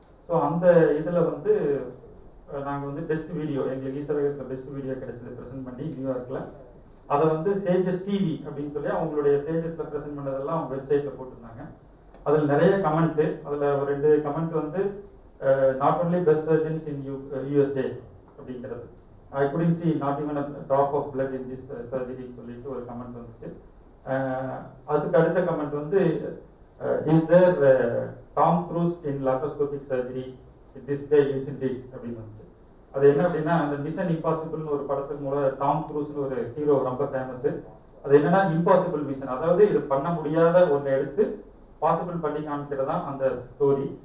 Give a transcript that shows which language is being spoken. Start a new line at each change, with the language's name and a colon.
Tamil: So அந்த இதில் நாங்கள் பெஸ்ட் வீடியோ, எங்களுக்கு ஈசோவேகஸில் பெஸ்ட் வீடியோ கிடைச்சது ப்ரெசென்ட் பண்ணி நியூயார்க்கில். அதை சேஜஸ் டிவி அப்படின்னு சொல்லி அவங்களுடைய சேஜஸில் ப்ரெசென்ட் பண்ணதெல்லாம் அவங்க வெப்சைட்டில் போட்டிருந்தாங்க. அதில் நிறைய கமெண்ட்டு, அதில் ஒரு 2 comment not only best surgeons in USA அப்படிங்கிறது.
English: I couldn't see not even a drop of blood in this surgery சொல்லிட்டு ஒரு comment வந்துச்சு.
Tamil: அதுக்கு அடுத்த comment is there Tom cruise in laparoscopic surgery, this guy isn't it அப்படின்னு வந்துச்சு. அது என்ன அப்படின்னா, அந்த மிஷன் இம்பாசிபிள்னு ஒரு படத்துக்கு மூலம் டாம் க்ரூஸ்னு ஒரு ஹீரோ ரொம்ப ஃபேமஸ். அது என்னன்னா இம்பாசிபிள் மிஷன், அதாவது இது பண்ண முடியாத ஒன்றை எடுத்து பாசிபிள் பண்ணி காமிக்கிறதா அந்த ஸ்டோரி.